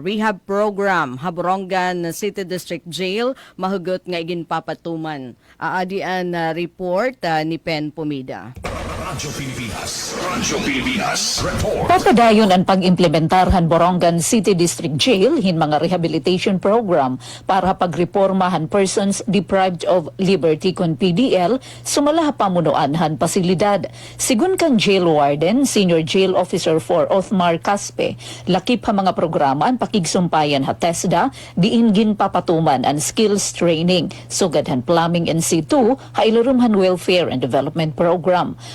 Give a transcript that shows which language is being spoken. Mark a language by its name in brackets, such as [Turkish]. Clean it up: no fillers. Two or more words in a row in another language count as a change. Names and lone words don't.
[Waray] Rehab program, Borongan City District Jail, mahugot nga iginpapatuman. Aadian report ni Pen Pumida. Radyo Pilipinas report. Papadayon ang pag-implementarhan Borongan City District Jail hin mga [English] rehabilitation program [Waray] para pagrepormahan [English] persons deprived of liberty [Waray] kon PDL sumala pamunuan han pasilidad. Sigun kang jail warden, Senior Jail Officer 4 Othmar Caspe, lakip ha mga programa ang pakigsumpayan ha TESDA, diin ginpapatuman ang [English] skills training, [Waray] sugad han [English] plumbing and C2, [Waray] ha ilurumhan [English] welfare and development program.